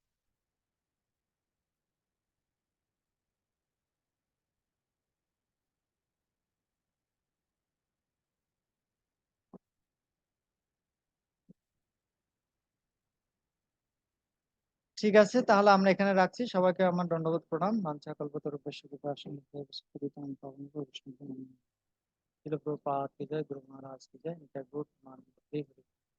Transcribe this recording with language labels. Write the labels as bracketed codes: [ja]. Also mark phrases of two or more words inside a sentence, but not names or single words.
[bn] ঠিক আছে, তাহলে আমরা এখানে রাখছি। সবাইকে আমার দণ্ডবোধ প্রণাম। [sa] বাঞ্ছা কল্পতরুভ্যশ্চ কৃপা সিন্ধুভ্যেব পতিতানাং পাবনেভ্যো বৈষ্ণবেভ্যো নমো নমঃ। [bn] শিল প্রভুপাদ কি জয়, গুরু মহারাজ কি জয়, নিতাই গৌর প্রেমানন্দ হরি হরি।